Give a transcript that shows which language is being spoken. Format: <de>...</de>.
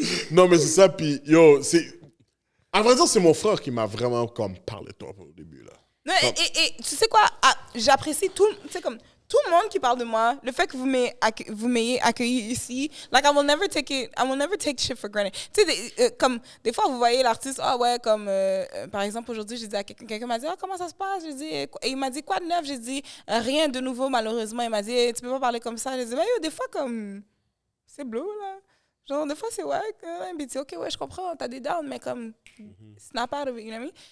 <fr>Non, mais c'est ça, puis yo, c'est. À vrai dire, c'est mon frère qui m'a vraiment comme parlé de toi au début, là. Non, et tu sais quoi, j'apprécie tout le monde qui parle de moi, le fait que vous m'ayez accueilli ici.</fr> <en>Like, I will never take shit for granted.</en> <fr>Tu sais, comme, des fois, vous voyez l'artiste, ah ouais, comme, par exemple, aujourd'hui, j'ai dit à quelqu'un m'a dit, ah, comment ça se passe? J'ai dit, et il m'a dit, quoi de neuf? J'ai dit, rien de nouveau, malheureusement. Il m'a dit, tu peux pas parler comme ça. J'ai dit, mais yo, des fois, comme, c'est bleu, là. Genre, des fois, c'est ouais, puis tu dis, ok, ouais, je comprends, t'as des downs, mais comme,</fr> <en>snap out of it, you know what I mean?</en>